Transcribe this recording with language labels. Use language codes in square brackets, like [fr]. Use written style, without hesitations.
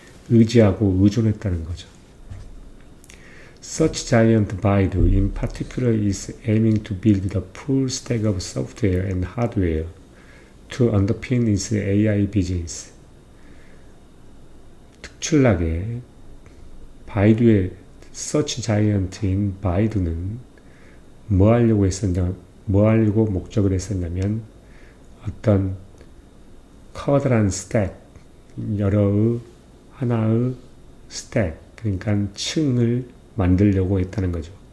[ko] 의지하고 의존했다는 거죠. [en] Such giant Baidu in particular is aiming to build a full stack of software and hardware to underpin its AI business. [ko] 특출나게 바이두의 서치 자이언트인 바이두는 뭐 하려고 목적을 했었냐면 어떤 커다란 스택, 하나의 스택, 그러니까 층을 만들려고 했다는 거죠.